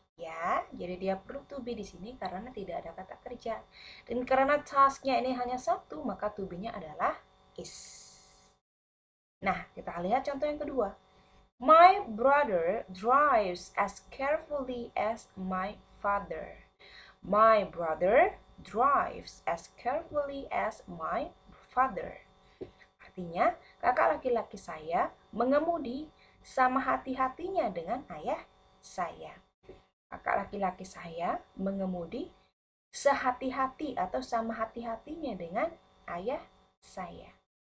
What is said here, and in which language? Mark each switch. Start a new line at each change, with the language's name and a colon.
Indonesian: Ya, jadi dia perlu to be di sini karena tidak ada kata kerja. Dan karena tasknya ini hanya satu, maka to be-nya adalah is. Nah, kita lihat contoh yang kedua.
English: My brother drives as carefully as my father. My brother drives as carefully as my father.
Indonesian: Artinya, kakak laki-laki saya mengemudi sama hati-hatinya dengan ayah saya. Kakak laki-laki saya mengemudi sehati-hati atau sama hati-hatinya dengan ayah saya.